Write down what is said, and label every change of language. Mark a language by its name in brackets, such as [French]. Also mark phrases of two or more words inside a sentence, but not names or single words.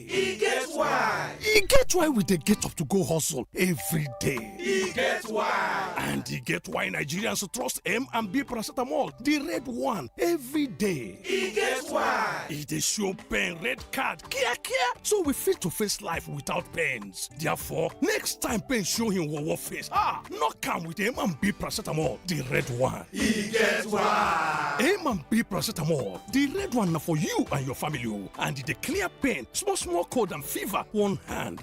[Nigerian Pidgin] E get why. E get why we dey get up to go hustle every day. E get why. And e get why Nigerians trust M&B paracetamol, the red one, every day. E get why. E dey show pain red card kia, so we fit to face life without pains. Therefore, next time pain show him wawa face, knock am with M&B paracetamol, the red one. E get why. M&B paracetamol, the red one na for you and your family, and the clear pain, small cold and fever, one hand.